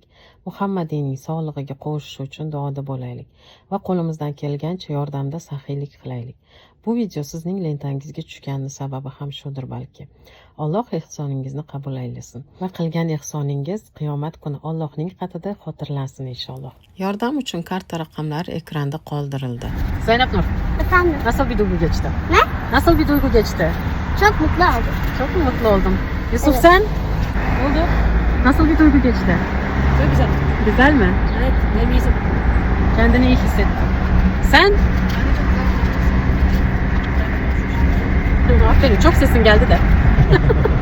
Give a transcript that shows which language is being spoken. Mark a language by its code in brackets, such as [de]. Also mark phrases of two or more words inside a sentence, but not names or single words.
[uz] Muhammadiyning sog'lig'iga qo'shish uchun duoda bo'laylik va qo'limizdan kelgancha yordamda saxiylik qilaylik. Bu video sizning lentangizga tushgani sababi ham shudir balki. Alloh ehsoningizni qabul aylasin va qilgan ehsoningiz qiyomat kuni Allohning qatida xotirlansin inshaalloh. Yordam uchun karta raqamlari ekranda qoldirildi. [tr] Zaynab Nur, Efendim, nasıl bir duygu geçti? Ne? Nasıl bir duygu geçti? çok mutlu oldum. Çok mu mutlu oldum? Yusuf Evet. sen? Ne oldu? Nasıl bir duygu geçti? Çok güzel. Güzel mi? Evet, benim iyisi. Kendini iyi hissettin. Sen? Aferin, çok sesin geldi de.